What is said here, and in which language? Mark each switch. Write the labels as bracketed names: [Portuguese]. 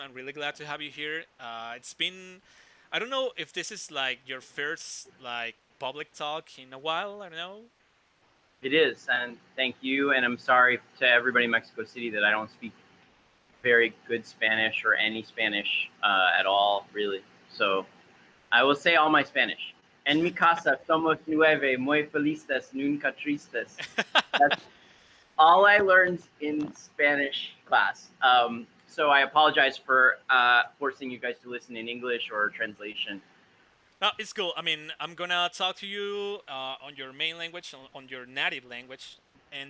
[English] I'm really glad to have you here. It's been, I don't know if this is like your first like public talk in a while. I don't know. It is, and thank you. And I'm sorry to everybody in Mexico City that I don't speak very good Spanish or any Spanish at all, really. So I will say all my Spanish. [Spanish] En mi casa somos nueve, muy felices, nunca tristes. [English] That's all I learned in Spanish class. So I apologize for forcing you guys to listen in English or translation. No, it's cool. I mean, I'm gonna talk to you on your main language, on your native language, and